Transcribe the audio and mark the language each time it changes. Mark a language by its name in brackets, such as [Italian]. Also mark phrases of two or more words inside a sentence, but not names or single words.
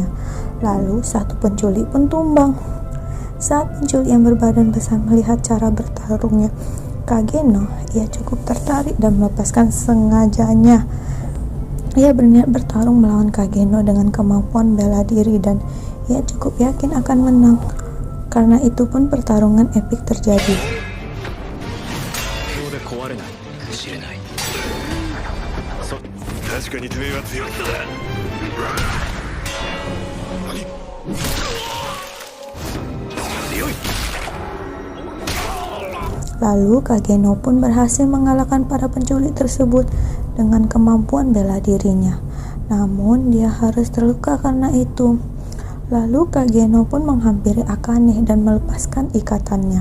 [Indonesian] Lalu satu penculik pun tumbang. Saat penculik yang berbadan besar melihat cara bertarungnya Kageno, ia cukup tertarik dan melepaskan sengajanya. Ia berniat bertarung melawan Kageno dengan kemampuan bela diri dan ia cukup yakin akan menang. Karena itu pun pertarungan epik terjadi. [Japanese] ここで壊れないかもしれない。確かにてめえは強そうだ。強い。 [Indonesian] Lalu Kageno pun berhasil mengalahkan para penculik tersebut dengan kemampuan bela dirinya. Namun dia harus terluka karena itu. Lalu Kageno pun menghampiri Akane dan melepaskan ikatannya.